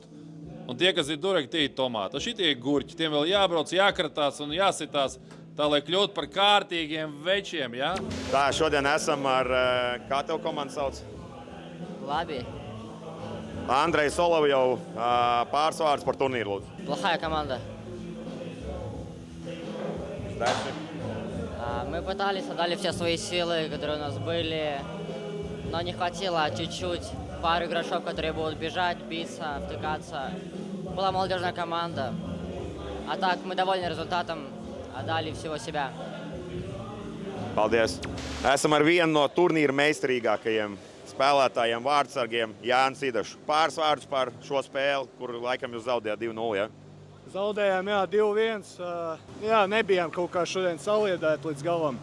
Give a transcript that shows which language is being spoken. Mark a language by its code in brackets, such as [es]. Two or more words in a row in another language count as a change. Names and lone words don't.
[lv] Un tie, kas ir duraki, tie ir tomāti. Šitie ir gurķi, tiem vēl jābrauc, jākratās un jāsitās, tā lai kļūt par kārtīgiem večiem, ja? Tā, šodien esam ar, kā tev komanda sauc? Labi. Andrejs Solovjov, pāris vārdus par turnīru, lūdzu. [ru] Плохая команда. Мы пытались, отдали все свои силы, которые у нас были, но не хватило чуть-чуть пару игроков, которые будут бежать, биться, втыкаться. Была молодежная команда. А так, мы довольны результатом, отдали всего себя. [lv] Paldies. Esam ar vienu no turnīra meistarīgākajiem spēlētājiem, vārdsargiem, Jānis Idašu. Pāris vārdus par šo spēli, kur laikam jūs zaudējāt 2-0, ja? Zaudējām, jā, 2-1. Jā, nebijām kaut kā šodien saliedēti līdz galam.